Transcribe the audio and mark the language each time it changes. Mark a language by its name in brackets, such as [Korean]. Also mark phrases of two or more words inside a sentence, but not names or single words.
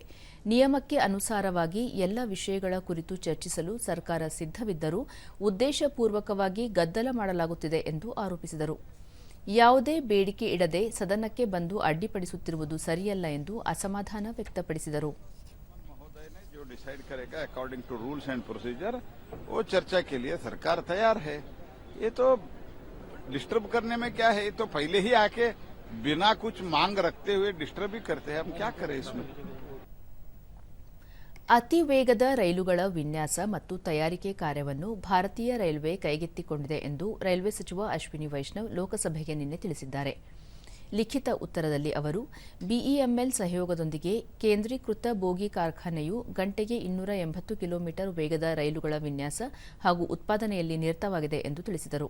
[Kannada] ನಿಯಮಕ್ಕೆ ಅನುಸಾರವಾಗಿ ಎಲ್ಲ ವಿಷಯಗಳ ಕುರಿತು ಚರ್ಚಿಸಲು ಸರ್ಕಾರ ಸಿದ್ಧವಿದ್ದರೂ ಉದ್ದೇಶಪೂರ್ವಕವಾಗಿ ಗದ್ದಲ ಮಾಡಲಾಗುತ್ತಿದೆ ಎಂದು ಆರೋಪಿಸಿದರು. ಯಾವುದೇ ಬೇಡಿಕೆ ಇಡದೆ ಸದನಕ್ಕೆ ಬಂದು ಅಡ್ಡಿಪಡಿಸುತ್ತಿರುವುದು ಸರಿಯಲ್ಲ ಎಂದು ಅಸಮಾಧಾನ ವ್ಯಕ್ತಪಡಿಸಿದರು. [Hindi] जो डिसाइड करेगा [English] according to rules and procedure, [Hindi] वो चर्चा के लिए सरकार तैयार है. ये तो डिस्टर्ब करने में क्या है, ये तो पहले ही आके बिना कुछ मांग रखते हुए डिस्टर्ब ही करते हैं. हम क्या करें इसमें. [Kannada] ಅತಿ ವೇಗದ ರೈಲುಗಳ ವಿನ್ಯಾಸ ಮತ್ತು ತಯಾರಿಕೆ ಕಾರ್ಯವನ್ನು ಭಾರತೀಯ ರೈಲ್ವೆ ಕೈಗೆತ್ತಿಕೊಂಡಿದೆ ಎಂದು ರೈಲ್ವೆ ಸಚಿವ ಅಶ್ವಿನಿ ವೈಷ್ಣವ್ ಲೋಕಸಭೆಗೆ ನಿನ್ನೆ ತಿಳಿಸಿದ್ದಾರೆ. ಲಿಖಿತ ಉತ್ತರದಲ್ಲಿ ಅವರು, ಬಿಇಎಂಎಲ್ ಸಹಯೋಗದೊಂದಿಗೆ ಕೇಂದ್ರೀಕೃತ ಬೋಗಿ ಕಾರ್ಖಾನೆಯು ಗಂಟೆಗೆ 280 ಕಿಲೋಮೀಟರ್ ವೇಗದ ರೈಲುಗಳ ವಿನ್ಯಾಸ ಹಾಗೂ ಉತ್ಪಾದನೆಯಲ್ಲಿ ನಿರತವಾಗಿದೆ ಎಂದು ತಿಳಿಸಿದರು.